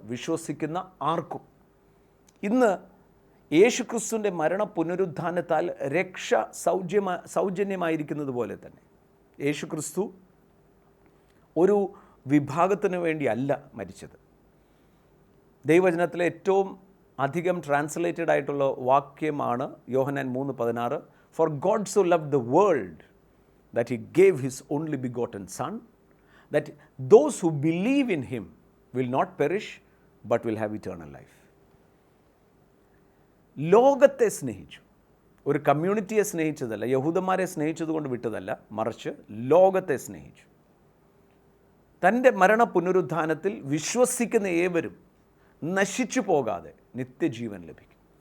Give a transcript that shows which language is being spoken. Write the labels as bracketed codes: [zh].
[ml] വിശ്വസിക്കുന്ന ആർക്കും. ഇന്ന് യേശു ക്രിസ്തുവിൻ്റെ മരണ പുനരുത്ഥാനത്താൽ രക്ഷ സൗജന്യമായിരിക്കുന്നത് പോലെ തന്നെ യേശു ക്രിസ്തു ഒരു വിഭാഗത്തിന് വേണ്ടിയല്ല മരിച്ചത്. ദൈവവചനത്തിലെ ഏറ്റവും അധികം ട്രാൻസ്ലേറ്റഡ് ആയിട്ടുള്ള വാക്യമാണ് യോഹന്നാൻ 3:16. [en] For God so loved the world that he gave his only begotten son, that those who believe in him will not perish but will have eternal life. [ml] ലോകത്തെ സ്നേഹിച്ചു, ഒരു കമ്മ്യൂണിറ്റിയെ സ്നേഹിച്ചതല്ല, യഹൂദന്മാരെ സ്നേഹിച്ചതുകൊണ്ട് വിട്ടതല്ല, മറിച്ച് ലോകത്തെ സ്നേഹിച്ചു. തൻ്റെ മരണ പുനരുത്ഥാനത്തിൽ വിശ്വസിക്കുന്ന ഏവരും നശിച്ചു പോകാതെ നിത്യജീവൻ ലഭിക്കും.